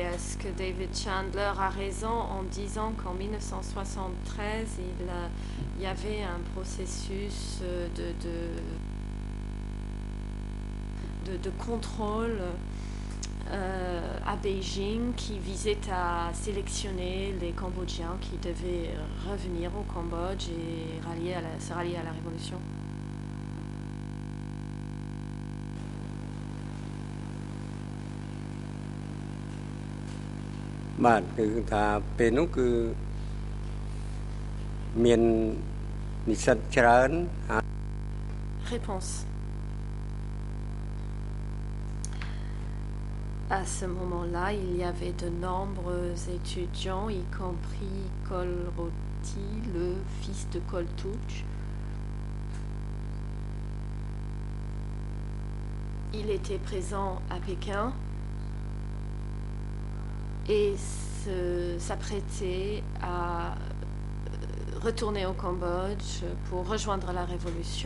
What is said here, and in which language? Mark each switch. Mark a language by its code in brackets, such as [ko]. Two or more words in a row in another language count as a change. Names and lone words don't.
[fr] Est-ce que David Chandler a raison en disant qu'en 1973, il y avait un processus de contrôle à Beijing qui visait à sélectionner les Cambodgiens qui devaient revenir au Cambodge et se rallier à la révolution? [km] បាទគឺថាពេលនោះគឺមាននិស្សិតច្រើន [fr] Réponse. À ce moment-là, il y avait de nombreux étudiants, y compris Kolroti, le fils de Koltouch. Il était présent à Pékin et s'apprêtait à retourner au Cambodge pour rejoindre la révolution.